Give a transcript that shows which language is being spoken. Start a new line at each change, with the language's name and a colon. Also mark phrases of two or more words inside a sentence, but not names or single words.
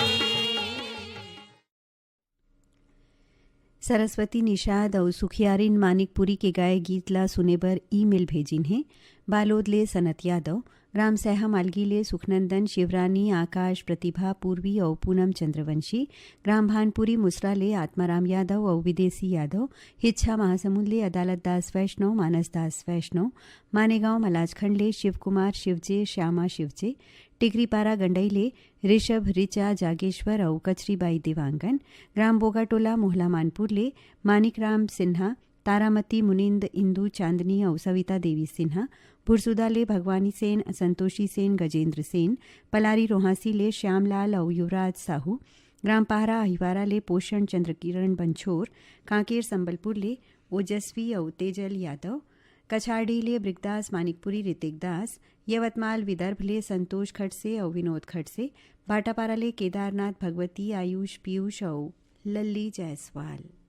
Chhattisgarhi: सरस्वती निषाद और सुखियारिन मानिकपुरी के गाए गीत ला सुने बर ईमेल भेजिन है। बालोद ले सनत यादव, ग्राम सैहा मालगी ले सुखनंदन, शिवरानी, आकाश, प्रतिभा, पूर्वी और पूनम चंद्रवंशी, ग्राम भानपुरी मुसरा ले आत्माराम यादव और विदेशी यादव, हिच्छा महासमुंद ले अदालत दास वैष्णव, मानस दास वैष्णव, मानेगांव मलाजखंड ले शिव कुमार शिवजे, श्यामा शिवजे, टिकरीपारा गंडई ले ऋषभ, रिचा, जागेश्वर और कचरीबाई दिवांगन, ग्राम बोगाटोला मोहला मानपुर ले मानिकराम सिन्हा, तारामती, मुनिंद, इंदू, चांदनी और सविता देवी सिन्हा, भुरसुदा ले भगवानी सेन, संतोषी सेन, गजेंद्र सेन, पलारी रोहासी ले श्यामलाल और युवराज साहू, ग्राम पहरा अहिवारा ले पोषण चंद्रकिरण बंछोर, कांकेर संबलपुर ले ओजस्वी और तेजल यादव, कछाड़ी ले ब्रिगदास मानिकपुरी ऋतिक दास, यवतमाल विदर्भ ले संतोष खड़से और विनोद खड़से, भाटापारा ले केदारनाथ भगवती, आयुष, पीयूष और लल्ली जायसवाल।